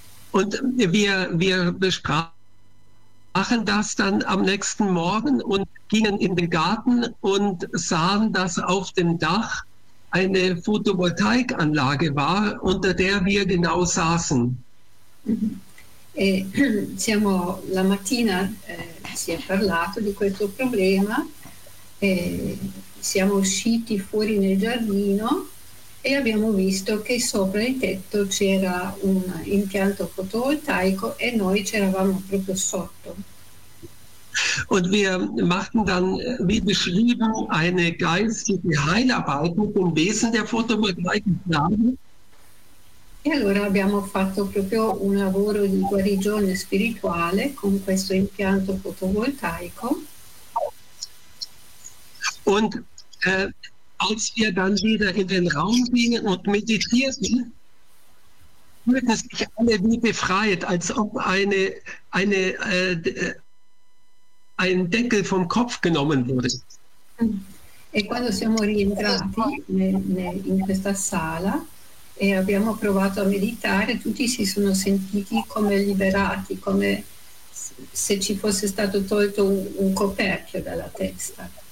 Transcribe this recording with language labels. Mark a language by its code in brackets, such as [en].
[de] Und wir besprachen das dann am nächsten Morgen und gingen in den Garten und sahen, dass auf dem Dach eine Photovoltaikanlage war, unter der wir genau saßen. [it] E siamo la mattina si è parlato di questo problema e siamo usciti fuori nel giardino e abbiamo visto che sopra il tetto c'era un impianto fotovoltaico e noi c'eravamo proprio sotto. [de] Und wir machten dann, wie beschrieben, eine geistige Heilarbeit mit dem Wesen der Photovoltaikanlage. [it] E allora abbiamo fatto proprio un lavoro di guarigione spirituale con questo impianto fotovoltaico. [de] Und als wir dann wieder in den Raum gingen und meditierten, fühlten sich alle wie befreit, als ob ein Deckel vom Kopf genommen wurde. [it] E quando siamo rientrati in questa sala e abbiamo provato a meditare, tutti si sono sentiti come liberati, come se ci fosse stato tolto un coperchio dalla testa.